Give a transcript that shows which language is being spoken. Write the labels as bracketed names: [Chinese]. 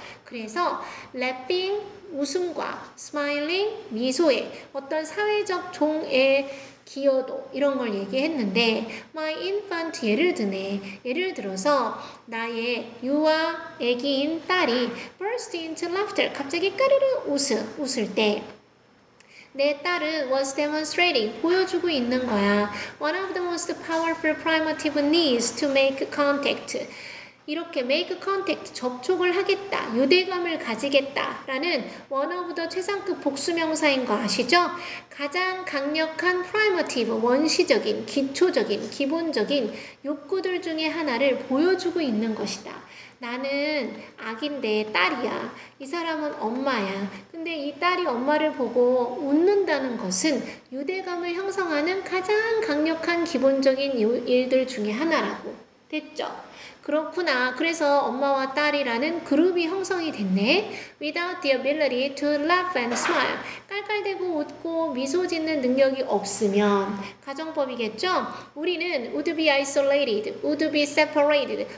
[Korean] 그래서 laughing 웃음과 smiling 미소의 어떤 사회적 종의 기여도 이런 걸 얘기했는데 [English] my infant [Korean] 예를 들어서 나의 유아 애기인 딸이 [English] burst into laughter [Korean] 갑자기 까르르 웃을 때 내 딸은 [English] was demonstrating [Korean] 보여주고 있는 거야. [English] One of the most powerful primitive needs to make contact [Korean] 이렇게 [English] make contact, [Korean] 접촉을 하겠다, 유대감을 가지겠다라는 [English] one of the [Korean] 최상급 복수명사인 거 아시죠? 가장 강력한 [English] primitive, [Korean] 원시적인, 기초적인, 기본적인 욕구들 중에 하나를 보여주고 있는 것이다. 나는 아기인데 딸이야. 이 사람은 엄마야. 근데 이 딸이 엄마를 보고 웃는다는 것은 유대감을 형성하는 가장 강력한 기본적인 일들 중에 하나라고. 됐죠? 그렇구나. 그래서 엄마와 딸이라는 그룹이 형성이 됐네. [English] Without the ability to laugh and smile. [Korean] 깔깔대고 웃고 미소 짓는 능력이 없으면 가정법이겠죠? 우리는 [English] would be isolated, would be separated.